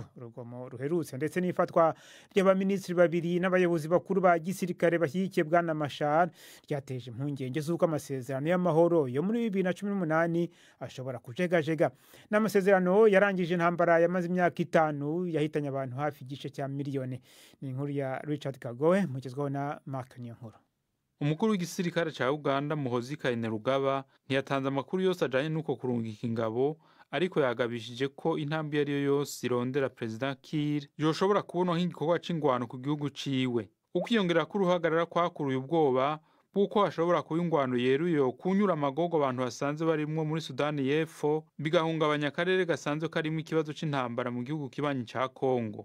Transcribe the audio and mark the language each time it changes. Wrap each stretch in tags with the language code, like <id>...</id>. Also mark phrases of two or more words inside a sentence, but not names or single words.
<rw>Urugomo ruherutse ndetse n'ifatwa ry'abaminisitiri babiri n'abayobozi bakuru ba gisirikare bashyigikiye Bwana Machar ryateje impungenge z'uko amasezerano y'amahoro yo muri 2018 ashobora kujegajega. N'amasezerano yarangije intambara yamaze imyaka 5 yahitanye abantu hafi igice cya miliyoni. Ni inkuru ya Richard Kagoe mugezweho na Mark Nyankuru.</rw> <rn>Umukuru w'igisirikare ca Uganda Muhoozi Kainerugaba ntiyatanze amakuru yose ajanye n'uko kurungika ingabo, ariko yagabishije ko intambwe yari yo yose irondera President Kiir yoshobora kubona nk'igikorwa c'ingwano ku gihugu ciwe. Ukwiyongera k'uruhagarara kwakuruye ubwoba kuko hashobora kuba ingwano yeruye kunyura amagogo abantu basanze barimwo muri Sudani y'Epfo, bigahungabanya akarere gasanzwe karimo ikibazo c'intambara mu gihugu kibanyi ca Kongo.</rn>